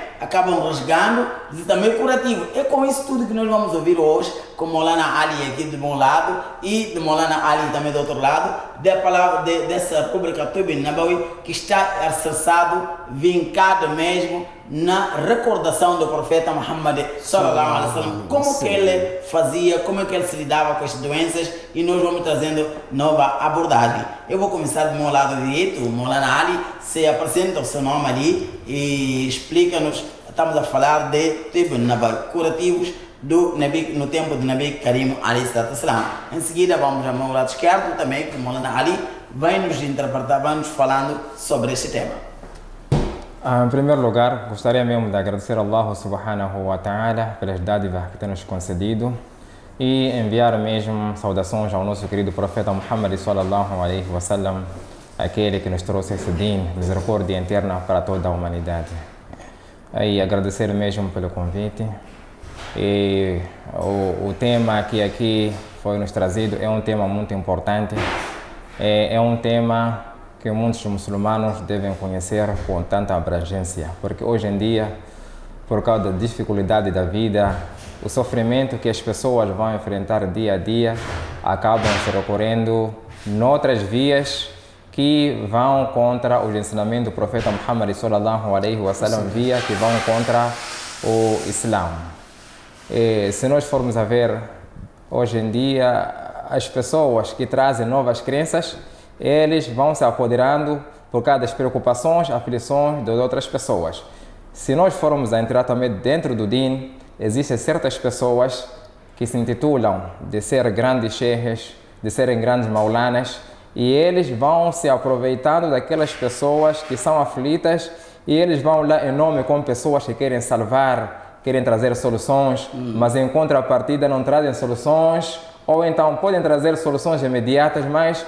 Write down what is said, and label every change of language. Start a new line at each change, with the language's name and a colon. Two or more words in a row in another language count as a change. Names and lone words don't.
Portuguese: Acabam rasgando, e também curativo. É com isso tudo que nós vamos ouvir hoje, com Maulana Ali aqui do bom lado e de Maulana Ali também do outro lado, da palavra dessa rubrica
Arabic: طب نبوي,
Portuguese: que está alicerçado, vincado mesmo na recordação do profeta Muhammad
Arabic: صلى الله عليه وسلم,
Portuguese: como que ele fazia, como é que ele se lidava com as doenças, e nós vamos trazendo nova abordagem. Eu vou começar do meu lado direito. O Maulana Ali se apresenta o seu nome ali e explica-nos. Estamos a falar de
Arabic: طب نبوي,
Portuguese: curativos no tempo do
Arabic: نبي كريم عليه الصلاة والسلام.
Portuguese: Em seguida vamos ao meu lado esquerdo também, que o Maulana Ali vai nos interpretar, vai nos falando sobre esse tema. Em primeiro lugar, gostaria mesmo de agradecer a Allah
Arabic: سبحانه وتعالى
Portuguese: pelas dádivas que tem nos concedido e enviar mesmo saudações ao nosso querido profeta Muhammad
Arabic: صلى الله عليه وسلم,
Portuguese: aquele que nos trouxe esse din, misericórdia eterna para toda a humanidade. E agradecer mesmo pelo convite. E o tema que aqui foi nos trazido é um tema muito importante, é um tema que muitos muçulmanos devem conhecer com tanta abrangência, porque hoje em dia, por causa da dificuldade da vida, o sofrimento que as pessoas vão enfrentar dia a dia, acabam se recorrendo noutras vias que vão contra os ensinamentos do profeta Muhammad
Arabic: صلى الله عليه وسلم,
Portuguese: via que vão contra o Islã. E se nós formos a ver, hoje em dia, as pessoas que trazem novas crenças, eles vão se apoderando por causa das preocupações, aflições das outras pessoas. Se nós formos a entrar também dentro do din, existem certas pessoas que se intitulam de ser grandes sheikhs, de serem grandes maulanas, e eles vão se aproveitando daquelas pessoas que são aflitas, e eles vão lá em nome com pessoas que querem salvar, querem trazer soluções, mas em contrapartida não trazem soluções, ou então podem trazer soluções imediatas, mas